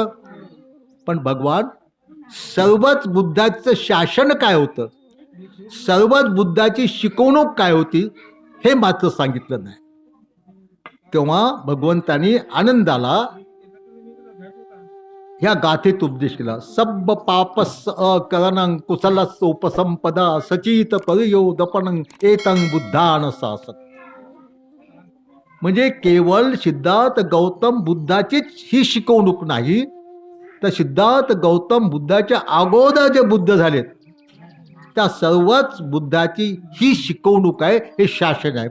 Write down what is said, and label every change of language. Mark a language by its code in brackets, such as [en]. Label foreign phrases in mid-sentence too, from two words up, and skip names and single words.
[mr] पण भगवान, सर्वच बुद्धाचं शासन काय होतं, सर्वच बुद्धाची शिकवणूक काय होती, हे मात्र सांगितलं नाही. तेव्हा भगवंतानी आनंदाला ह्या गाथेत उपदेश केला. [pi] सब पापस अकरणं कुशलस उपसंपदा सचित परियो दपनं एतं बुद्धान शासन. [mr] म्हणजे केवळ सिद्धार्थ गौतम बुद्धाचीच ही शिकवणूक नाही, तर सिद्धार्थ गौतम बुद्धाच्या अगोदर जे बुद्ध झालेत त्या सर्वच बुद्धाची ही शिकवणूक आहे, हे शासन आहे.